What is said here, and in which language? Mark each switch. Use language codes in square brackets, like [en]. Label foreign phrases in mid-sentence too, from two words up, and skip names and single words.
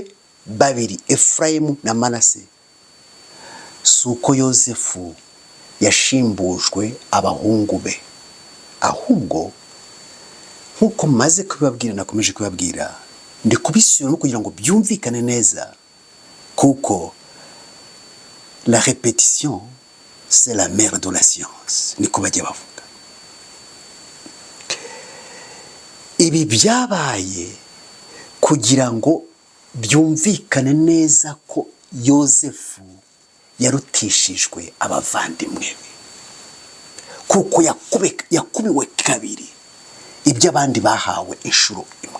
[rw] 2, Efurayimu na Manase, suko Yosefu yashimbujwe abahungu be, ahubwo nkuko maze kubibabwira nakomeje kubabwira, ndi kubisubiramo kugira ngo byumvikane neza, kuko [fr] la répétition c'est la mère de la science, [rw] niko bajya bavuga. Ibi byabaye kugira ngo byumvikane neza ko Yosefu yarutishijwe abavandimwe be, kuko yakubiwe 2 ibyo abandi bahawe inshuro 1.